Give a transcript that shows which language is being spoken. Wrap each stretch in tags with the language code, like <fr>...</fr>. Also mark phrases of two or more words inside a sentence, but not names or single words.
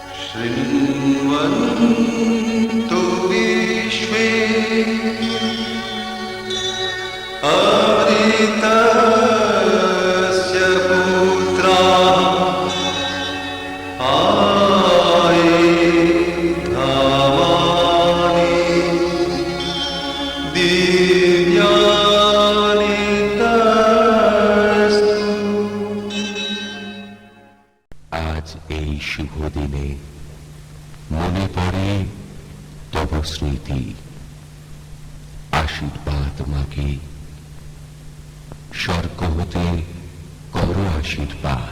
<sa>शृण्वन्तु विश्वे अमृतस्य पुत्राः आये धामानि दिव्यानि तस्तु।</sa> <bn>আজ এই শুভ দিনে মনে পড়ে তব স্মৃতি, আশীর্বাদ মাগে স্বর্গ হতে কর আশীর্বাদ।</bn>